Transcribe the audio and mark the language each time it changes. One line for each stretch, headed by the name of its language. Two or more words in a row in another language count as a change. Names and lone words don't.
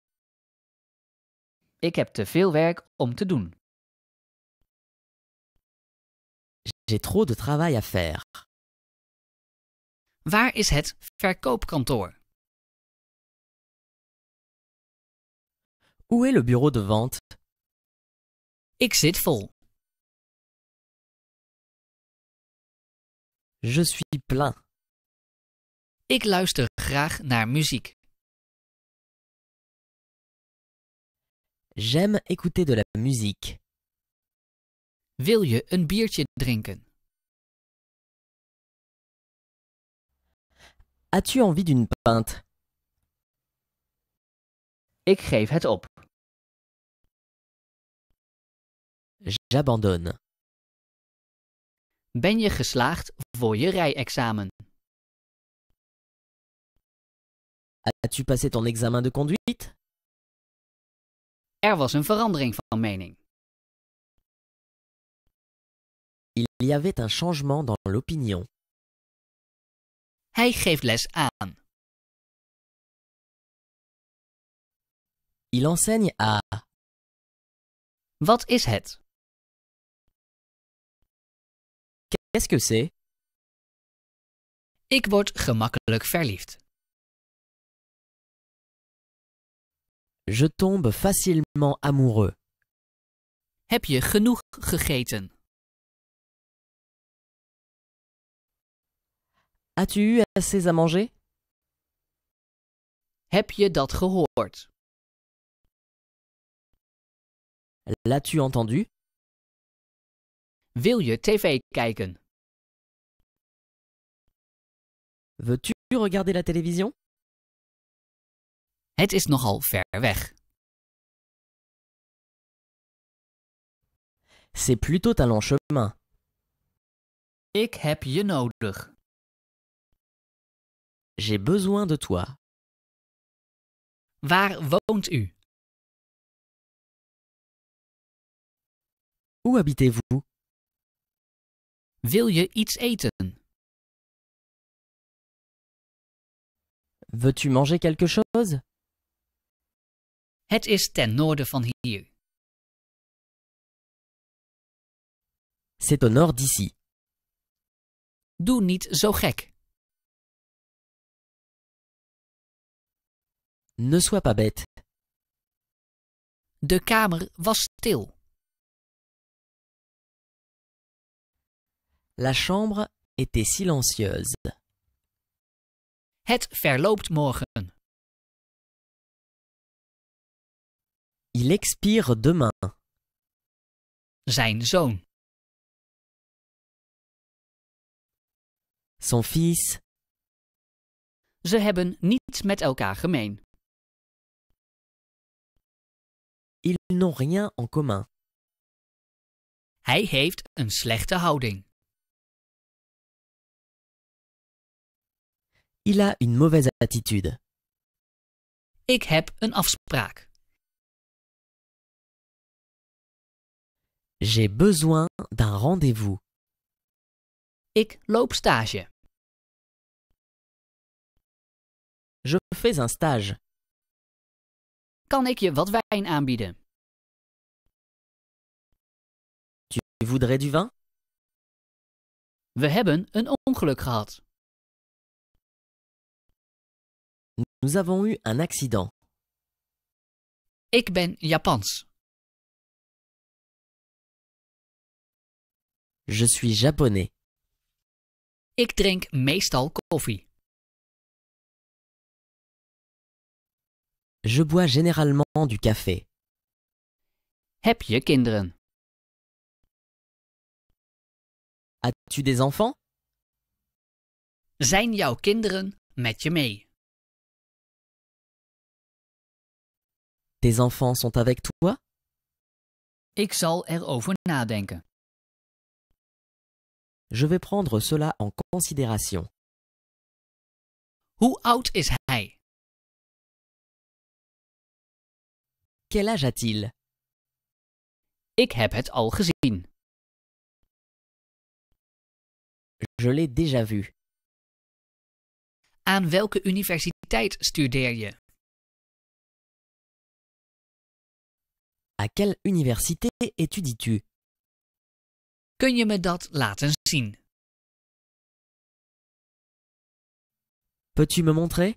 Dutch: Ik heb te veel werk om te doen.
French: J'ai trop de travail à faire.
Dutch: Waar is het verkoopkantoor?
French: Où est le bureau de vente?
Dutch: Ik zit vol.
French: Je suis plein.
Dutch: Ik luister graag naar muziek.
French: J'aime écouter de la musique.
Dutch: Wil je een biertje drinken?
French: As-tu envie d'une pinte?
Dutch: Ik geef het op.
French: J'abandonne.
Dutch: Ben je geslaagd voor je rijexamen?
French: As-tu passé ton examen de conduite?
Dutch: Er was een verandering van mening.
French: Il y avait un changement dans l'opinion.
Dutch: Hij geeft les aan.
French: Il enseigne à...
Dutch: Wat is het?
French: Qu'est-ce que c'est?
Dutch: Ik word gemakkelijk verliefd.
French: Je tombe facilement amoureux.
Dutch: Heb je genoeg gegeten?
French: As-tu eu assez à manger?
Dutch: Heb je dat gehoord?
French: L'as-tu entendu?
Dutch: Wil je tv kijken?
French: Veux-tu regarder la télévision?
Dutch: Het is nogal ver weg.
French: C'est plutôt un long chemin.
Dutch: Ik heb je nodig.
French: J'ai besoin de toi.
Dutch: Waar woont u?
French: Où habitez-vous?
Dutch: Wil je iets eten?
French: Veux-tu manger quelque chose?
Dutch: Het is ten noorden van hier.
French: C'est au nord d'ici.
Dutch: Doe niet zo gek.
French: Ne sois pas bête.
Dutch: De kamer was stil.
French: La chambre était silencieuse.
Dutch: Het verloopt morgen.
French: Il expire demain.
Dutch: Zijn zoon.
French: Son fils.
Dutch: Ze hebben niets met elkaar gemeen.
French: Ils n'ont rien en commun.
Dutch: Hij heeft een slechte houding.
French: Il a une mauvaise attitude.
Dutch: Ik heb een afspraak.
French: J'ai besoin d'un rendez-vous.
Dutch: Ik loop stage.
French: Je fais un stage.
Dutch: Kan ik je wat wijn aanbieden?
French: Tu voudrais du vin?
Dutch: We hebben een ongeluk gehad.
French: Nous avons eu un accident.
Dutch: Ik ben Japans.
French: Je suis japonais.
Dutch: Ik drink meestal koffie.
French: Je bois généralement du café.
Dutch: Heb je kinderen?
French: As-tu des enfants?
Dutch: Zijn jouw kinderen met je mee?
French: Tes enfants sont avec toi?
Dutch: Ik zal erover nadenken.
French: Je vais prendre cela en considération.
Dutch: Hoe oud is hij?
French: Quel âge a-t-il?
Dutch: Ik heb het al gezien.
French: Je l'ai déjà vu.
Dutch: Aan welke universiteit studeer je?
French: À quelle université étudies-tu?
Dutch: Kun je me dat laten zien?
French: Peux-tu me montrer?